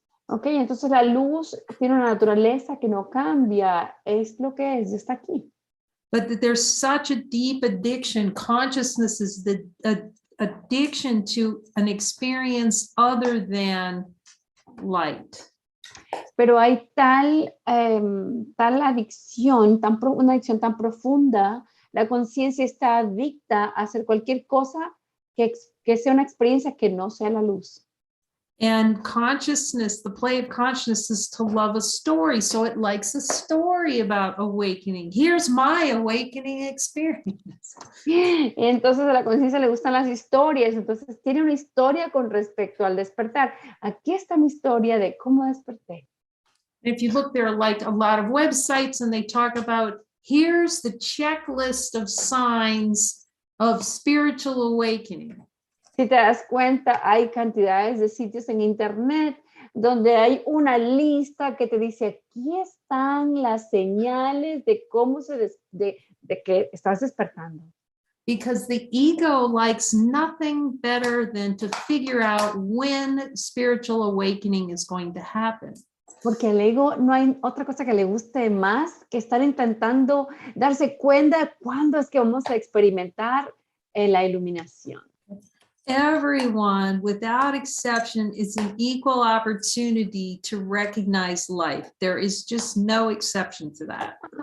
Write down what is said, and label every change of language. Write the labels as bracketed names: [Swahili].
[Spanish] Ok, entonces la luz tiene una naturaleza que no cambia, es lo que es, está aquí. [English] But there's such a deep addiction. Consciousness is the addiction to an experience other than light. [Spanish] Pero hay tal adicción, una adicción tan profunda, la conciencia está adicta a hacer cualquier cosa que sea una experiencia que no sea la luz. [English] And consciousness, the play of consciousness is to love a story. So it likes a story about awakening. Here's my awakening experience. [Spanish] Entonces a la conciencia le gustan las historias, entonces tiene una historia con respecto al despertar. Aquí está mi historia de cómo desperté. [English] If you look, there are like a lot of websites and they talk about, here's the checklist of signs of spiritual awakening. [Spanish] Si te das cuenta, hay cantidades de sitios en internet donde hay una lista que te dice, aquí están las señales de cómo de que estás despertando. [English] Because the ego likes nothing better than to figure out when spiritual awakening is going to happen. [Spanish] Porque al ego no hay otra cosa que le guste más que estar intentando darse cuenta de cuándo es que vamos a experimentar la iluminación. [English] Everyone, without exception, is an equal opportunity to recognize life. There is just no exception to that.